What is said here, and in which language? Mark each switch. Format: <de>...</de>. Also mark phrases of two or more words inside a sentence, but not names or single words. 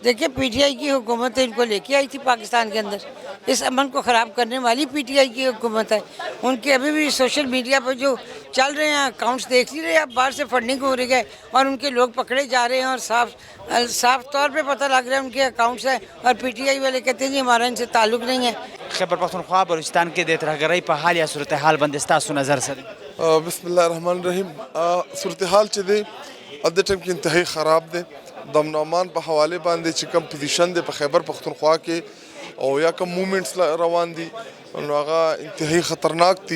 <ur>دیکھیے، پی ٹی آئی کی حکومت ان کو لے کے آئی تھی پاکستان کے اندر. اس امن کو خراب کرنے والی پی ٹی آئی کی حکومت ہے. ان کے ابھی بھی سوشل میڈیا پر جو چل رہے ہیں اکاؤنٹس دیکھ نہیں رہے آپ، باہر سے فنڈنگ ہو رہی ہے اور ان کے لوگ پکڑے جا رہے ہیں اور صاف طور پہ پتہ لگ رہا ہے ان کے اکاؤنٹس ہیں. اور پی ٹی آئی والے کہتے ہیں جی ہمارا ان سے تعلق نہیں ہے.</ur> <ps>خیبر پختونخوا بلوچستان کے دیت رہگرئی په حال یا صورتحال باندې ستاسو نظر څه دی؟</ps> <ar>بسم الله الرحمن الرحیم.</ar> <ps>صورتحال چې دی د ټیم کې انتهایی خراب دی. د امن و امان په حواله باندې چې کوم پوزیشن دی په خیبر پختونخوا کې او یا کوم موومنټس روان دي نو هغه انتهایی خطرناک دي.</ps>